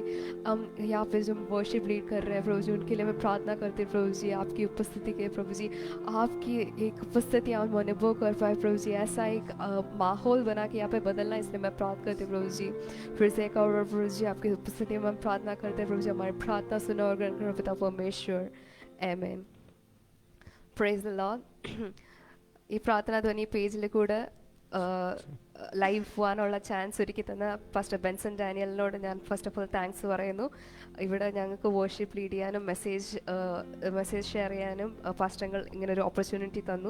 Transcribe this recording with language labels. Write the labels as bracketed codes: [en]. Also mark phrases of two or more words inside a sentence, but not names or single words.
[hi] हम यहाँ पे जो [en] worship lead [hi] कर रहे हैं प्रभु जी, उनके लिए मैं प्रार्थना करती हूँ प्रभु जी, आपकी उपस्थिति के प्रभु जी, आपकी एक उपस्थिति हम अनुभव कर पाए प्रभु जी, ऐसा एक माहौल बना के यहाँ पे बदलना, इसलिए मैं प्रार्थना करती हूँ प्रभु जी। फिर से एक और प्रभु जी आपकी उपस्थिति में हम प्रार्थना करते हैं प्रभु जी, हमारी प्रार्थना सुनो और ग्रहण करो पिता परमेश्वर, आमेन। [en] Praise the Lord. [ml] ഈ പ്രാർത്ഥന ധ്വനി പേജിൽ കൂടെ ലൈവ് പോകാനുള്ള ചാൻസ് ഒരുക്കി തന്ന പാസ്റ്റർ ബെൻസൺ ഡാനിയലിനോട് ഞാൻ [en] first of all [ml] താങ്ക്സ് പറയുന്നു. ഇവിടെ ഞങ്ങൾക്ക് [en] worship lead [ml] ചെയ്യാനും [en] message share [ml] ചെയ്യാനും പാസ്റ്റങ്ങൾ ഇങ്ങനൊരു ഓപ്പർച്യൂണിറ്റി തന്നു.